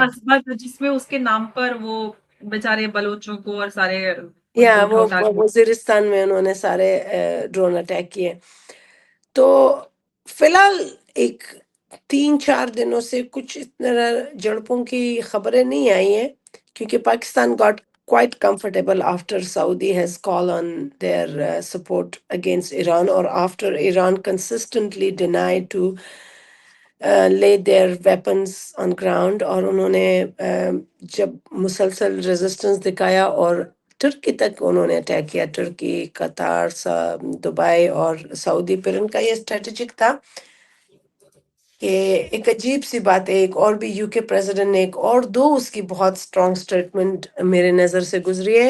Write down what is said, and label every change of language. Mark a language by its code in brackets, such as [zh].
[ur] عصبت جس میں اس کے نام پر وہ بیچارے بلوچوں کو اور سارے ان یا کو اٹھا وہ اٹھا کے وزیرستان میں انہوں نے سارے ڈرون اٹیک کیے. تو فی الحال ایک 3-4 دنوں سے کچھ اتنا جڑپوں کی خبریں نہیں آئی ہیں، کیونکہ Pakistan [en] got quite comfortable after Saudi has called on their support against Iran, or after Iran consistently denied to lay their weapons on ground. [ur] اور انہوں نے جب مسلسل ریزسٹنس دکھایا اور ترکی تک انہوں نے اٹیک کیا، ترکی، قطر، دبئی اور سعودی. پھر ان کا یہ اسٹریٹجک تھا کہ ایک عجیب سی بات ہے، ایک اور بھی یو کے پریزیڈنٹ نے ایک اور دو اس کی بہت سٹرونگ سٹیٹمنٹ میرے نظر سے گزری ہے.